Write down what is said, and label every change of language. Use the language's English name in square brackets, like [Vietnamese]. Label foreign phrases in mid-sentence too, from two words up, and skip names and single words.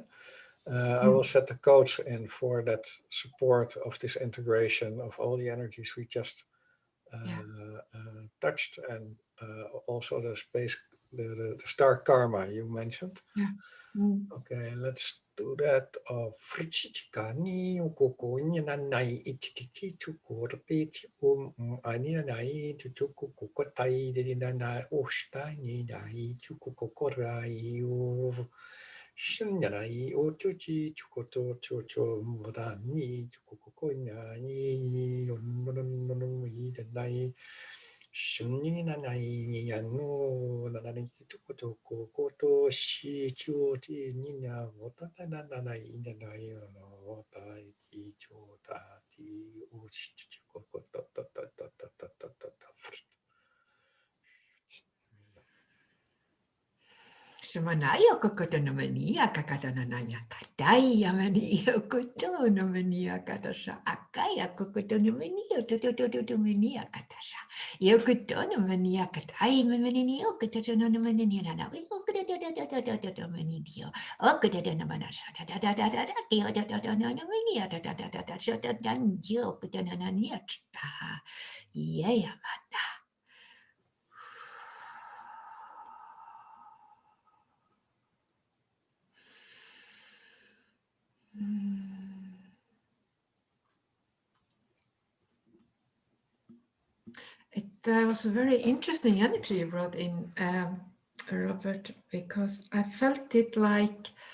[English] I will Mm. set the codes in for that support of this integration of all the energies we just Yeah. touched, and also the space, the star karma you mentioned. Yeah. Mm. Okay, let's do that. Frichikani ukukunya nanai ititi chukurti ani nanai chuku kukotai dina ostani nai chukukorai shinyanai ochuchi chukoto chocho mudani chukukonya ni yonnonomoi danai shunni nanai ni yanu nanai chukoto koto shi chuti nina wota nanai nanai wota ti chota ti uchi chukoto Semanayo kokotono mania kakatana nanya kataya mania kotono mania katasha akaya kokotono mania to mania katasha yo kotono mania katai mania kotono mania na we kokotono mania o kotono manasha da yo kotono mania da shota dan yo kotono mania yeah. It was a very interesting energy you brought in, Robert, because I felt it like